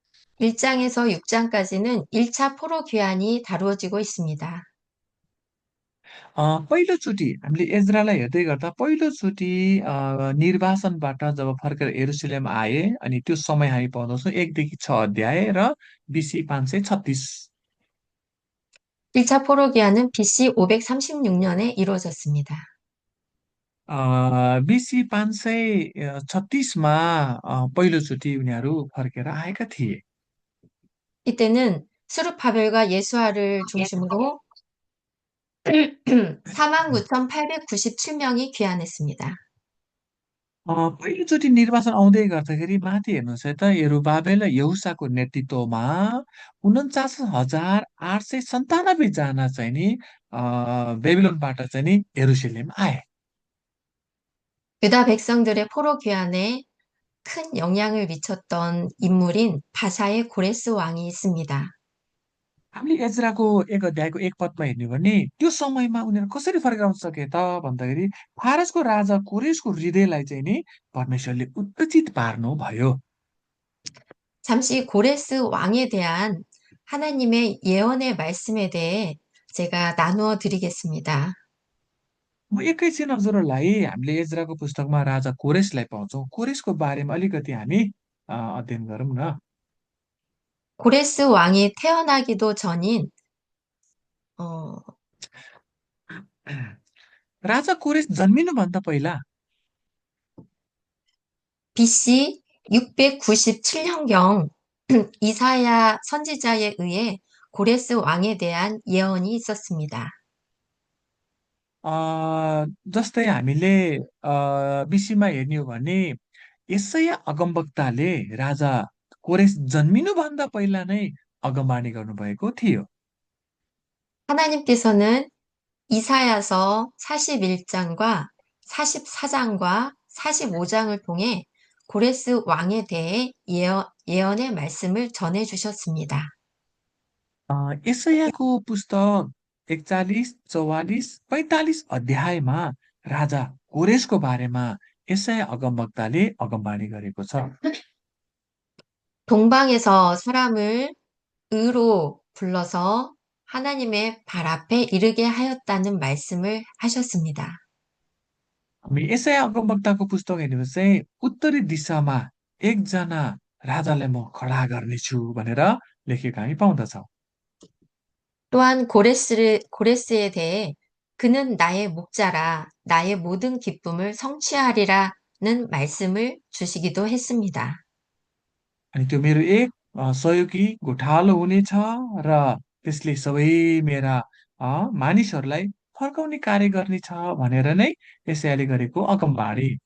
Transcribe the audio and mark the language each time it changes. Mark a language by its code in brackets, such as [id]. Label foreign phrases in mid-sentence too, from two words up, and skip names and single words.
[ko] 1장에서 6장까지는 1차 포로 귀환이 다루어지고 있습니다. [ne] पहिलोचोटि हामीले एज्रालाई हेर्दै गर्दा पहिलोचोटि निर्वासनबाट जब फर्केर यरुसलेम आए अनि त्यो समय हामी पाउँदछौँ 1 देखि 6 अध्याय र बिसी 536। [ko] 1차 포로 귀환은 BC 536년에 이루어졌습니다. [ne] बिसी 536मा पहिलोचोटि उनीहरू फर्केर आएका थिए। [ko] 이때는 수르바벨과 예수아를 중심으로 49,897명이 귀환했습니다. [ne] पहिलोचोटि निर्वाचन आउँदै गर्दाखेरि माथि हेर्नुहोस् है त यरुबाबेल र यहुसाको नेतृत्वमा 49,897 जना चाहिँ नि बेबिलोनबाट चाहिँ नि यरुसलेम आए। [ko] 유다 백성들의 포로 귀환에 큰 영향을 미쳤던 인물인 바사의 고레스 왕이 있습니다. [ne] हामीले एज्राको 1 अध्यायको 1 पदमा हेर्ने हो भने त्यो समयमा उनीहरू कसरी फर्केर आउन सके त भन्दाखेरि फारसको राजा कोरेसको हृदयलाई चाहिँ नि परमेश्वरले उत्तेजित पार्नु भयो। [ko] 잠시 고레스 왕에 대한 하나님의 예언의 말씀에 대해 제가 나누어 드리겠습니다. [ne] एकैछिन हजुरहरूलाई हामीले एज्राको पुस्तकमा राजा कोरेसलाई पाउँछौँ। कोरेसको बारेमा अलिकति हामी अध्ययन गरौँ न। [ko] 고레스 왕이 태어나기도 전인 어, [ne] राजा कोरेस जन्मिनुभन्दा पहिला [ko] BC 697년경 이사야 선지자에 의해 고레스 왕에 대한 예언이 있었습니다. [ne] अ, जस्तै हामीले बिसीमा हेर्ने हो भने यसैया अगमवक्ताले राजा कोरेस जन्मिनुभन्दा पहिला नै अगमवाणी गर्नुभएको थियो। [ko] 하나님께서는 이사야서 41장과 44장과 45장을 통해 고레스 왕에 대해 예언의 말씀을 전해 주셨습니다. [ne] यसैयाको पुस्तक 41, 44, 45 अध्यायमा राजा कोरेसको बारेमा यसैया अगमवक्ताले अगमवाणी गरेको छ। [ko] 동방에서 사람을 의로 불러서 하나님의 발 앞에 이르게 하였다는 말씀을 하셨습니다. [ne] हामी यसैया अगमवक्ताको पुस्तक हेर्ने हो भने चाहिँ उत्तरी दिशामा एकजना राजालाई म खडा गर्नेछु भनेर लेखेको हामी पाउँदछौँ। [ko] 또한 고레스에 대해 그는 나의 목자라 나의 모든 기쁨을 성취하리라는 말씀을 주시기도 했습니다. [ne] अनि त्यो मेरो एक सहयोगी गोठालो हुनेछ र त्यसले सबै मेरा मानिसहरूलाई फर्काउने कार्य गर्नेछ भनेर नै यसैयाले गरेको अगमबाणी।